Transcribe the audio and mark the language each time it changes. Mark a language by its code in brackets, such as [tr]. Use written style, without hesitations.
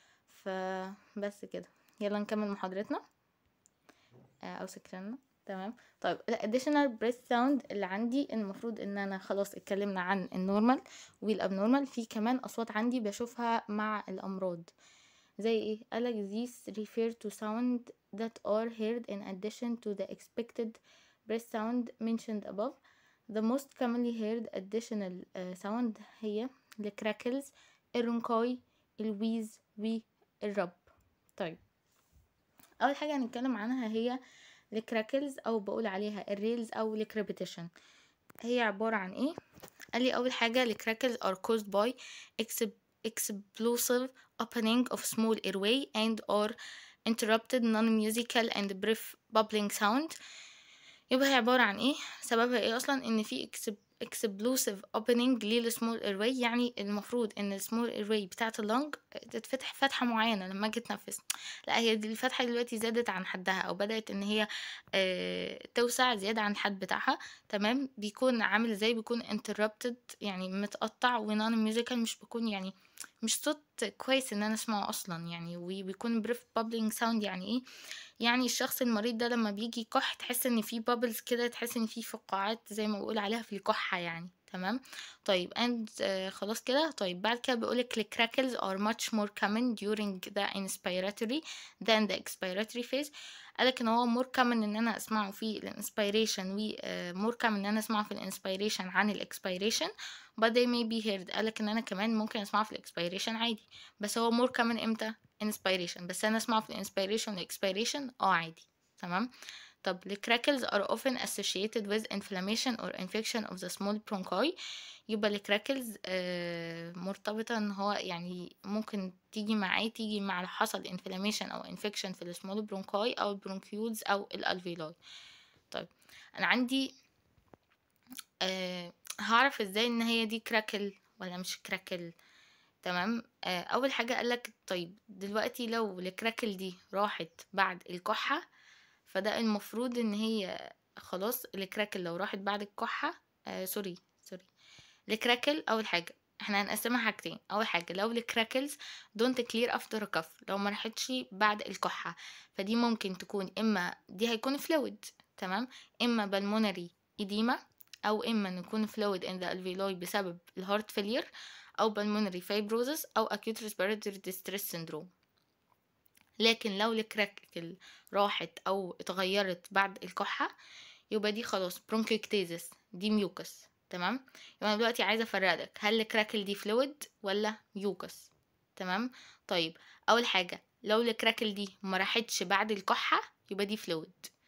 [ar] فبس كده، يلا نكمل محاضرتنا او سكرنا. تمام. طيب ال additional breath sound اللي عندي، المفروض ان انا خلاص اتكلمنا عن النورمال والابنورمال، في كمان اصوات عندي بشوفها مع الامراض. زي ايه؟ قالك [en] these refer to sound that are heard in addition to the expected breath sound mentioned above. The most commonly heard additional sound [ar] هي الكراكلز، الرنكاي، الويز والرب. طيب، اول حاجه هنتكلم عنها هي الكراكلز، او بقول عليها الريلز او الكريبيتيشن. هي عباره عن ايه؟ قال لي اول حاجه الكراكلز [en] are caused by explosive opening of small airway and or interrupted non-musical and brief bubbling sound. [ar] يبقى هي عباره عن ايه؟ سببها ايه اصلا؟ ان في [en] explosive opening [ar] للسمول ايرواي، يعني المفروض ان السمول ايرواي بتاعه اللنج تتفتح فتحه معينه لما اجي اتنفس. لا، هي دي الفتحه دلوقتي زادت عن حدها، او بدات ان هي توسع زياده عن الحد بتاعها. تمام. بيكون عامل ازاي؟ بيكون interrupted، يعني متقطع، ونون ميوزيكال، مش بيكون يعني مش صوت كويس ان انا اسمعه اصلا يعني. وبيكون بريف بابلينج ساوند. يعني ايه؟ يعني الشخص المريض ده لما بيجي يكح تحس ان في بابلز كده، تحس ان في فقاعات زي ما بقول عليها في الكحة يعني. تمام. طيب خلاص كده. طيب بعد كده بيقولك [en] the crackles are much more common during the inspiratory than the expiratory phase. [ar] قالك ان هو [en] more common [ar] ان انا اسمعه في الانسبيريشن، و more common ان انا اسمعه في الانسبيريشن عن الاكسبيريشن. [en] but they may be heard. [ar] قالك ان انا كمان ممكن اسمعه في الاكسبيريشن عادي، بس هو [en] more common [ar] امتى؟ inspiration. بس انا اسمعه في الانسبيريشن والاكسبيريشن عادي. تمام. طب [en] the crackles are often associated with inflammation or infection of the small bronchi. [ar] يبقى الكراكلز مرتبطة ان هو يعني ممكن تيجي مع حصل inflammation او infection في السمول برونكاي او البرونكيولز او الالفيولاي. طيب انا عندي هعرف ازاي ان هي دي كراكل ولا مش كراكل؟ تمام. اول حاجة قالك طيب دلوقتي لو الكراكل دي راحت بعد الكحة، فده المفروض ان هي خلاص الكراكل لو راحت بعد الكحة. سوري الكراكل اول حاجة احنا هنقسمها حاجتين. اول حاجة لو الكراكلز [en] don't clear after a cough، [ar] لو ما راحتش بعد الكحة، فدي ممكن تكون اما دي هيكون فلويد. تمام. اما بالمونري edema، او اما نكون [en] fluid in the alveoli [ar] بسبب الهارت فيلير، او [en] pulmonary fibrosis، [ar] او [en] acute respiratory distress syndrome. [ar] لكن لو الكراكل راحت او اتغيرت بعد الكحة، يبقى دي خلاص برونكيكتيزس، دي ميوكس. تمام. يبقى انا دلوقتي عايزه افرق لك هل الكراكل دي فلويد ولا ميوكس. تمام. طيب اول حاجه لو الكراكل دي ما راحتش بعد الكحه يبقى دي فلويد.